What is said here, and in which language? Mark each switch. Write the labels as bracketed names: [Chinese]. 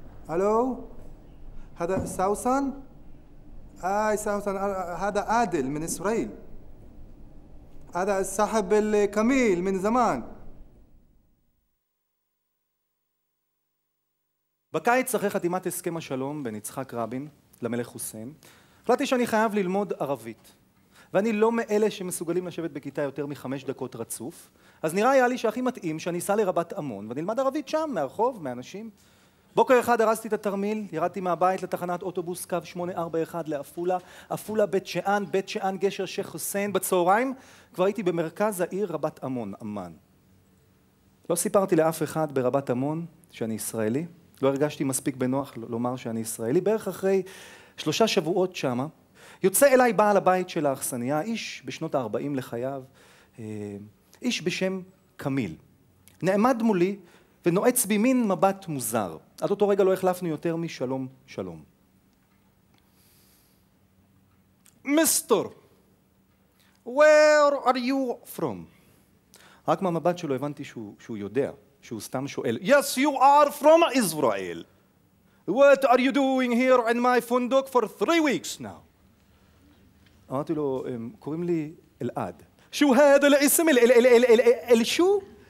[Arabic] الو هذا سوسن؟ سوسن هذا عادل من اسرائيل. هذا الصاحب الكميل من زمان. [Hebrew] בקיץ אחרי חתימת הסכם השלום בין יצחק רבין למלך חוסיין, החלטתי שאני חייב ללמוד ערבית. ואני לא מאלה שמסוגלים לשבת בכיתה יותר מ5 דקות רצוף, אז היה לי שהכי מתאים שאני אסע לרבת עמון ונלמד ערבית שם, מהרחוב, מאנשים. בוקר אחד הרסתי את התרמיל, ירדתי מהבית לתחנת אוטובוס קו 841 לעפולה, עפולה בית שאן, בית שאן גשר שייח' חוסיין. בצהריים כבר הייתי במרכז העיר רבת עמון, עמן. לא סיפרתי לאף אחד ברבת עמון שאני ישראלי, לא הרגשתי מספיק בנוח לומר שאני ישראלי. בערך אחרי 3 שבועות שמה, יוצא אליי בעל הבית של האכסניה, איש בשנות ה-40 לחייו, איש בשם קמיל. נעמד מולי ונועץ בי מין מבט מוזר. עד אותו רגע לא החלפנו יותר משלום שלום. [English] מיסטר, where are you from? [Hebrew] רק מהמבט שלו הבנתי שהוא יודע, שהוא סתם שואל. [English] Yes, you are from Israel. What are you doing here in my פונדוק for 3 weeks now? [Hebrew] אמרתי לו, קוראים לי אלעד. [Arabic] שו هذا الاسم شو?